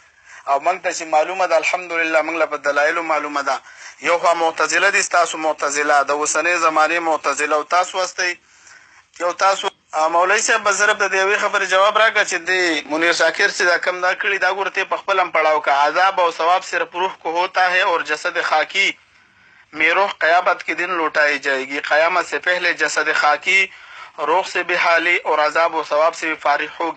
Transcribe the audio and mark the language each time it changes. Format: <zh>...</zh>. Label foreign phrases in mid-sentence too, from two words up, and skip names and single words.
<ps>او موږ ته چې معلومه ده الحمدلله موږ له په دلایلو معلومه ده. یو خوا معتزله دي ستاسو معتزله د اوسنۍ زمانې معتزله او تاسو واستئ یو تاسو. مولوي صاحب به ضرب د یوې خبرې جواب راکړه چې د منیر شاکر چې دا کم دا کړي دا ګوره ته په خپل هم پړاو که عذاب او ثواب</ps> <ur>صرف روح کو ہوتا ہے اور جسد خاکی میں روح قیامت کے دن لوٹائی جائے گی. قیامت سے پہلے جسد خاکی روح سے بھی حالی اور عذاب و ثواب سے بھی فارغ ہوگی.</ur>